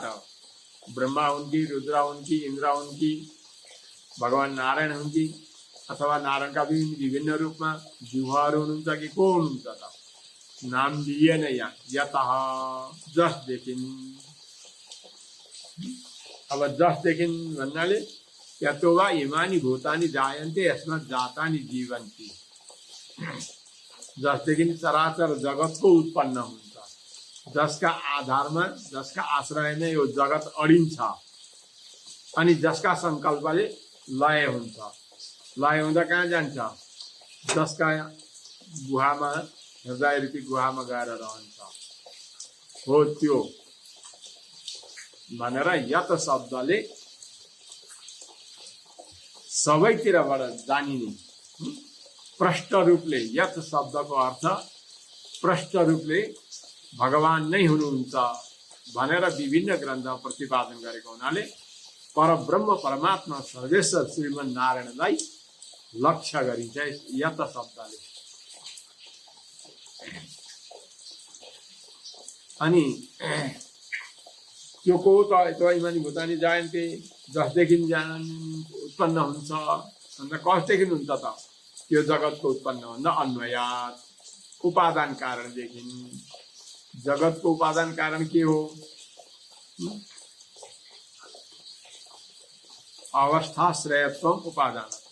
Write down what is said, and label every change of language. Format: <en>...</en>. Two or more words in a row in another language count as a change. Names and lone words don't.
<ne>ब्रह्मा हुन् कि, रुद्र हुन् कि, इन्द्र हुन् कि, भगवान नारायण हुन् कि, अथवा नारायणका विभिन्न रूपमा जिह्वाहरू हुनुहुन्छ कि को हुनुहुन्छ त? नाम दिएन यहाँ। यतः जसदेखि। अब जसदेखि भन्नाले</ne> <sa>यतो वा इमानी भूतानि जायन्ते यस्मात् जातानि जीवन्ति।</sa> <ne>जसदेखि चराचर जगतको उत्पन्न हुन्छ, जसका आधारमा, जसका आश्रयमा यो जगत अडिन्छ, अनि जसका सङ्कल्पले लय हुन्छ। लय हुँदा कहाँ जान्छ? जसका गुहामा, हृदय रूपी गुहामा गएर रहन्छ, हो त्यो भनेर यत शब्दले सबैतिरबाट जानिने प्रष्ट रूपले, यत शब्दको अर्थ प्रष्ट रूपले भगवान नै हुनुहुन्छ भनेर विभिन्न ग्रन्थमा प्रतिपादन गरेको हुनाले परब्रह्म परमात्मा सर्वेश्वर श्रीमन् नारायणलाई लक्ष्य गरिन्छ यत शब्दले। अनि त्यो को त</ne> <sa>इमानी भूतानि जायन्ते,</sa> <ne>जसदेखि उत्पन्न हुन्छ अन्त कसदेखि हुन्छ त? त्यो जगतको उत्पन्न भन्दा अन्वयात, उपादान कारणदेखि। जगतको उपादान कारण के हो?</ne> <sa>अवस्थाश्रयत्व उपादानत्व।</sa>